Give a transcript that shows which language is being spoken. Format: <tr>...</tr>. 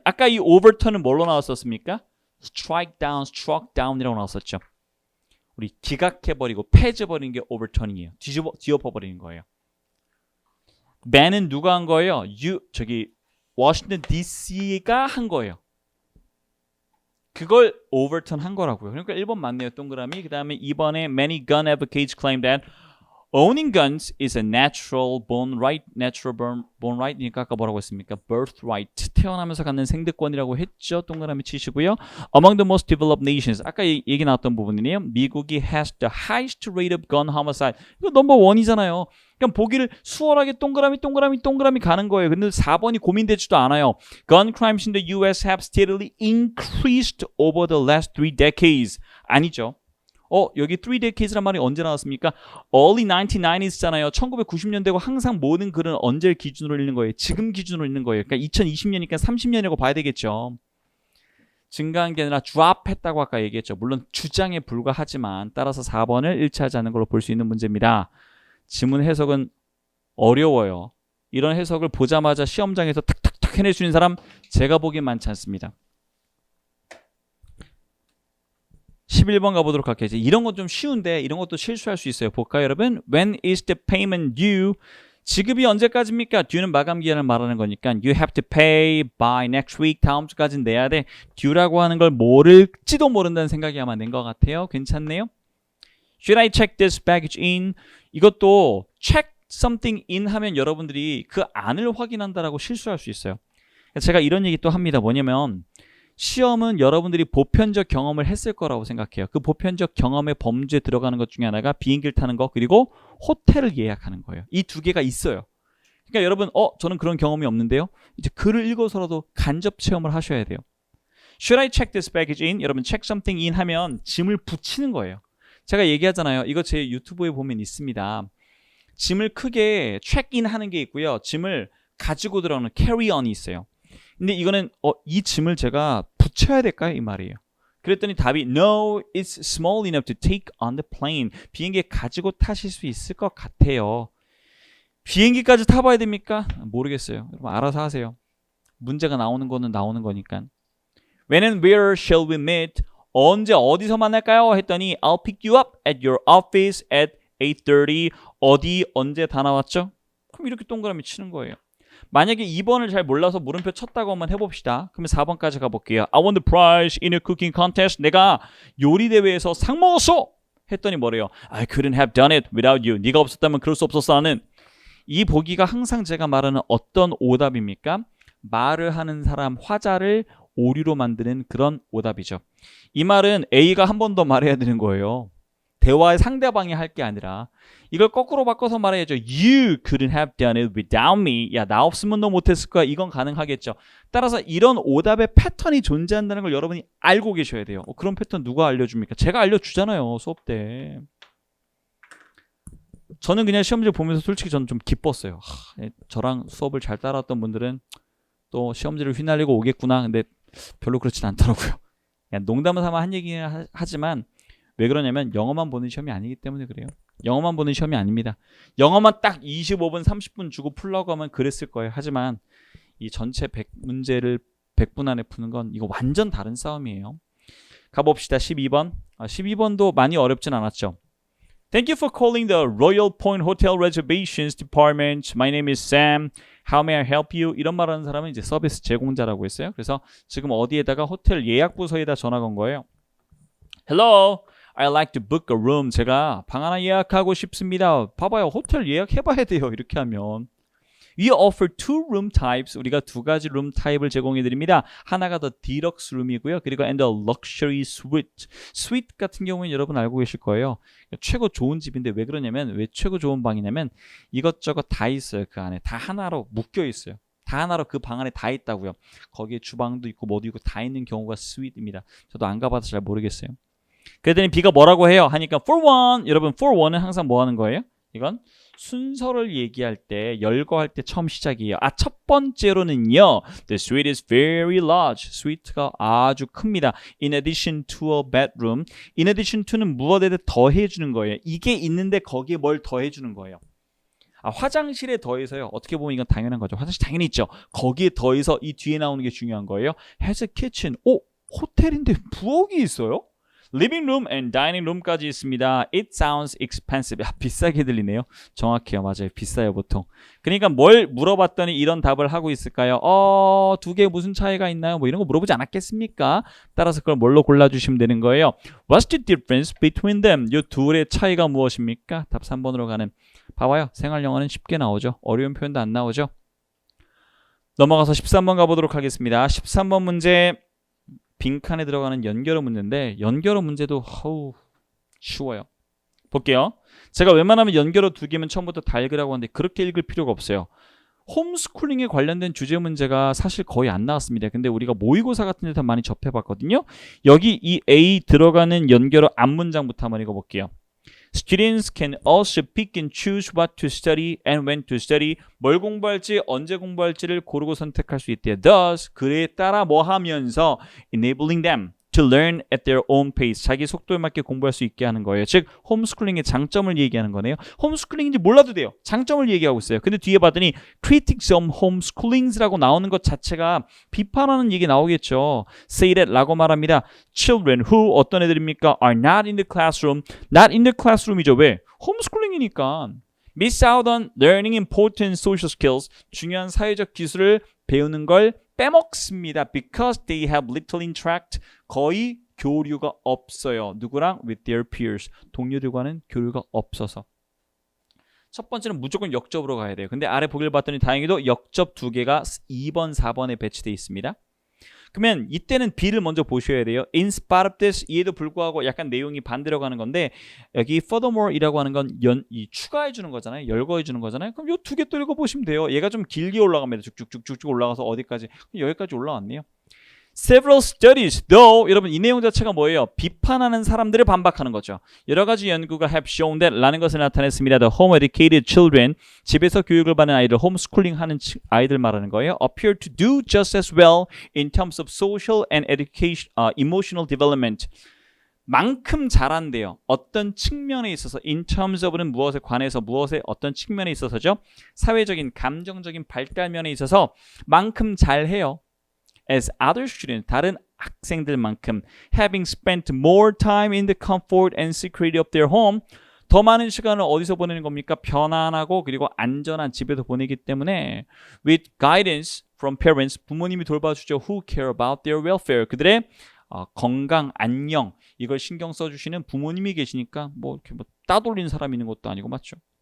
<ko>아까 이 overturn은 뭘로 나왔었습니까?</ko> <en>struck down</en> <ko>이라고 나왔었죠. 우리 기각해버리고 폐지해버리는 게 overturn이에요. 뒤엎어버리는 거예요. ban은 누가 한 거예요? 워싱턴 DC가 한 거예요. 그걸 overturn 한 거라고요. 그러니까 1번 맞네요. 동그라미. 그 다음에 2번에</ko> <en>many gun advocates claim that owning guns is a natural born right.</en> <ko>natural born right이니까 아까 뭐라고 했습니까?</ko> <en>birthright.</en> <ko>태어나면서 갖는 생득권이라고 했죠. 동그라미 치시고요.</ko> <en>Among the most developed nations.</en> <ko>아까 얘기 나왔던 부분이네요.</ko> <en>미국이 has the highest rate of gun homicide.</en> <ko>이거 넘버 원이잖아요. 그냥 보기를 수월하게 동그라미 가는 거예요. 근데 4번이 고민되지도 않아요.</ko> <en>Gun crimes in the US have steadily increased over the last 3 decades.</en> <ko>아니죠. 여기 3 decades란 말이 언제 나왔습니까? Early 1990s잖아요. 1990년대고 항상 모든 글은 언제를 기준으로 읽는 거예요? 지금 기준으로 읽는 거예요. 그러니까 2020년이니까 30년이라고 봐야 되겠죠. 증가한 게 아니라 드랍했다고 아까 얘기했죠. 물론 주장에 불과하지만 따라서 4번을 일치하지 않는 걸로 볼 수 있는 문제입니다. 지문 해석은 어려워요. 이런 해석을 보자마자 시험장에서 탁탁탁 해낼 수 있는 사람 제가 보기엔 많지 않습니다. 11번 가보도록 할게요. 이런 건 좀 쉬운데 이런 것도 실수할 수 있어요. 볼까요, 여러분?</ko> <en>When is the payment due?</en> <ko>지급이 언제까지입니까?</ko> <en>due는</en> <ko>마감 기한을 말하는 거니까</ko> <en>you have to pay by next week.</en> <ko>다음 주까지는 내야 돼. due라고 하는 걸 모를지도 모른다는 생각이 아마 낸 것 같아요. 괜찮네요.</ko> <en>Should I check this baggage in?</en> <ko>이것도</ko> <en>check something in</en> <ko>하면 여러분들이 그 안을 확인한다라고 실수할 수 있어요. 제가 이런 얘기 또 합니다. 뭐냐면 시험은 여러분들이 보편적 경험을 했을 거라고 생각해요. 그 보편적 경험의 범주에 들어가는 것 중에 하나가 비행기를 타는 거 그리고 호텔을 예약하는 거예요. 이 두 개가 있어요. 그러니까 여러분 저는 그런 경험이 없는데요. 이제 글을 읽어서라도 간접 체험을 하셔야 돼요.</ko> <en>Should I check this baggage in? 여러분 check something in 하면</en> <ko>짐을 붙이는 거예요. 제가 얘기하잖아요. 이거 제 유튜브에 보면 있습니다. 짐을 크게 check-in 하는 게 있고요. 짐을 가지고 들어가는 carry-on이 있어요. 근데 이거는 이 짐을 제가 붙여야 될까요? 이 말이에요. 그랬더니 답이</ko> <en>No, it's small enough to take on the plane.</en> <ko>비행기에 가지고 타실 수 있을 것 같아요. 비행기까지 타봐야 됩니까? 모르겠어요. 여러분 알아서 하세요. 문제가 나오는 거는 나오는 거니까.</ko> <en>When and where shall we meet?</en> <ko>언제 어디서 만날까요? 했더니</ko> <en>I'll pick you up at your office at 8:30.</en> <ko>어디 언제 다 나왔죠? 그럼 이렇게 동그라미 치는 거예요. 만약에 2번을 잘 몰라서 물음표 쳤다고 한번 해봅시다. 그러면 4번까지 가볼게요.</ko> <en>I won the prize in a cooking contest.</en> <ko>내가 요리 대회에서 상 먹었어. 했더니 뭐래요?</ko> <en>I couldn't have done it without you.</en> <ko>네가 없었다면 그럴 수 없었어 하는 이 보기가 항상 제가 말하는 어떤 오답입니까? 말을 하는 사람 화자를 오류로 만드는 그런 오답이죠. 이 말은 A가 한 번 더 말해야 되는 거예요. 대화의 상대방이 할 게 아니라 이걸 거꾸로 바꿔서 말해야죠.</ko> <en>You couldn't have done it without me.</en> <ko>야, 나 없으면 너 못했을 거야. 이건 가능하겠죠. 따라서 이런 오답의 패턴이 존재한다는 걸 여러분이 알고 계셔야 돼요. 그런 패턴 누가 알려줍니까? 제가 알려주잖아요. 수업 때. 저는 그냥 시험지 보면서 솔직히 저는 좀 기뻤어요. 저랑 수업을 잘 따라왔던 분들은 또 시험지를 휘날리고 오겠구나. 근데 별로 그렇진 않더라고요. 그냥 농담을 삼아 한 얘기는 하지만 왜 그러냐면 영어만 보는 시험이 아니기 때문에 그래요. 영어만 보는 시험이 아닙니다. 영어만 딱 25분, 30분 주고 풀라고 하면 그랬을 거예요. 하지만 이 전체 100문제를 100분 안에 푸는 건 이거 완전 다른 싸움이에요. 가봅시다. 12번. 12번도 많이 어렵진 않았죠.</ko> <en>Thank you for calling the Royal Point Hotel Reservations Department. My name is Sam. How may I help you?</en> <ko>이런 말하는 사람은 이제 서비스 제공자라고 했어요. 그래서 지금 어디에다가 호텔 예약 부서에다 전화 건 거예요.</ko> <en>Hello. I'd like to book a room.</en> <ko>제가 방 하나 예약하고 싶습니다. 봐봐요. 호텔 예약해봐야 돼요. 이렇게 하면.</ko> <en>We offer 2 room types.</en> <ko>우리가 2가지 룸 타입을 제공해드립니다. 하나가 더 디럭스 룸이고요. 그리고</ko> <en>and the luxury suite.</en> <ko>suite 같은 경우는 여러분 알고 계실 거예요. 최고 좋은 집인데 왜 그러냐면 왜 최고 좋은 방이냐면 이것저것 다 있어요. 그 안에 다 하나로 묶여 있어요. 다 하나로 그 방 안에 다 있다고요. 거기에 주방도 있고 뭐도 있고 다 있는 경우가 스윗입니다. 저도 안 가봐서 잘 모르겠어요. 그랬더니 B가 뭐라고 해요?</ko> <en>하니까 for one.</en> <ko>여러분 for one은 항상 뭐 하는 거예요? 이건 순서를 얘기할 때 열거할 때 처음 시작이에요. 첫 번째로는요.</ko> <en>The suite is very large.</en> <ko>스위트가 아주 큽니다.</ko> <en>In addition to a bedroom.</en> <ko>In addition to는 무엇에 더해 주는 거예요. 이게 있는데 거기에 뭘 더해 주는 거예요. 화장실에 더해서요. 어떻게 보면 이건 당연한 거죠. 화장실 당연히 있죠. 거기에 더해서 이 뒤에 나오는 게 중요한 거예요.</ko> <en>Has a kitchen.</en> <ko>호텔인데 부엌이 있어요?</ko> <en>living room and dining room까지 있습니다. It sounds expensive.</en> <ko>비싸게 들리네요. 정확해요. 맞아요. 비싸요 보통. 그러니까 뭘 물어봤더니 이런 답을 하고 있을까요? 두 개 무슨 차이가 있나요? 뭐 이런 거 물어보지 않았겠습니까? 따라서 그걸 뭘로 골라주시면 되는 거예요.</ko> <en>What's the difference between them?</en> <ko>이 둘의 차이가 무엇입니까? 답 3번으로 가는. 봐봐요. 생활 영어는 쉽게 나오죠. 어려운 표현도 안 나오죠. 넘어가서 13번 가보도록 하겠습니다. 13번 문제 빈칸에 들어가는 연결어 문제인데 연결어 문제도 쉬워요. 볼게요. 제가 웬만하면 연결어 2개면 처음부터 다 읽으라고 하는데 그렇게 읽을 필요가 없어요. 홈스쿨링에 관련된 주제 문제가 사실 거의 안 나왔습니다. 근데 우리가 모의고사 같은 데서 많이 접해봤거든요. 여기 이 A 들어가는 연결어 앞문장부터 한번 읽어볼게요.</ko> <en>Students can also pick and choose what to study and when to study.</en> <ko>뭘 공부할지 언제 공부할지를 고르고 선택할 수 있대요.</ko> <en>Thus,</en> <ko>그에 따라 뭐 하면서</ko> <en>enabling them to learn at their own pace.</en> <ko>자기 속도에 맞게 공부할 수 있게 하는 거예요. 즉 홈스쿨링의 장점을 얘기하는 거네요. 홈스쿨링인지 몰라도 돼요. 장점을 얘기하고 있어요. 근데 뒤에 봤더니</ko> <en>critics of homeschoolings</en> <ko>라고 나오는 것 자체가 비판하는 얘기 나오겠죠. Say that 라고 말합니다.</ko> <en>Children who</en> <ko>어떤 애들입니까?</ko> <en>Are not in the classroom. Not in the classroom이죠.</en> <ko>왜? 홈스쿨링이니까.</ko> <en>Miss out on learning important social skills.</en> <ko>중요한 사회적 기술을 배우는 걸 빼먹습니다.</ko> <en>Because they have little interact.</en> <ko>거의 교류가 없어요. 누구랑?</ko> <en>With their peers.</en> <ko>동료들과는 교류가 없어서. 첫 번째는 무조건 역접으로 가야 돼요. 근데 아래 보기를 봤더니 다행히도 역접 2개가 2번, 4번에 배치되어 있습니다. 그러면 이때는 B를 먼저 보셔야 돼요.</ko> <en>In spite of this,</en> <ko>이에도 불구하고 약간 내용이 반대로 가는 건데 여기 furthermore이라고 하는 건 추가해 주는 거잖아요. 열거해 주는 거잖아요. 그럼 이 2개 또 읽어보시면 돼요. 얘가 좀 길게 올라갑니다. 쭉쭉쭉쭉 올라가서 어디까지? 여기까지 올라왔네요.</ko> <en>Several studies, though,</en> <ko>여러분 이 내용 자체가 뭐예요? 비판하는 사람들을 반박하는 거죠. 여러 가지 연구가</ko> <en>have shown that</en> <ko>라는 것을 나타냈습니다.</ko> <en>The home educated children,</en> <ko>집에서 교육을 받는 아이들, 홈스쿨링 하는 아이들 말하는 거예요.</ko> <en>Appear to do just as well in terms of social and education, emotional development.</en> <ko>만큼 잘한대요. 어떤 측면에 있어서 in terms of는 무엇에 관해서 무엇의 어떤 측면에 있어서죠. 사회적인 감정적인 발달면에 있어서 만큼 잘해요.</ko> <en>As other students,</en> <ko>다른 학생들만큼</ko> <en>having spent more time in the comfort and security of their home,</en> <ko>더 많은 시간을 어디서 보내는 겁니까? 편안하고 그리고 안전한 집에서 보내기 때문에</ko> <en>with guidance from parents,</en> <ko>부모님이 돌봐주죠.</ko> <en>Who care about their welfare,</en> <ko>그들의 건강, 안녕 이걸 신경 써주시는 부모님이 계시니까 뭐 이렇게 뭐 따돌리는 사람이 있는 것도 아니고 맞죠?</ko>